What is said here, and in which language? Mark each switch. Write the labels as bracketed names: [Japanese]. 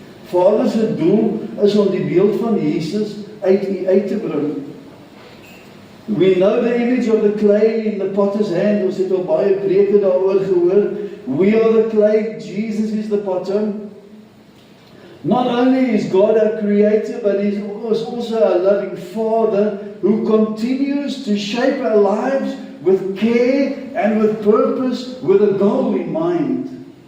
[Afrikaans] Vader se doel is om die beeld van Jesus uit U uit te bring. [English] We know the image of the clay in the potter's hand. [Afrikaans] Ons het al baie preke daaroor gehoor. [English] We are the clay, Jesus is the potter. Not only is God our creator, but He is also our loving Father who continues to shape our lives with care and with purpose, with a goal in mind.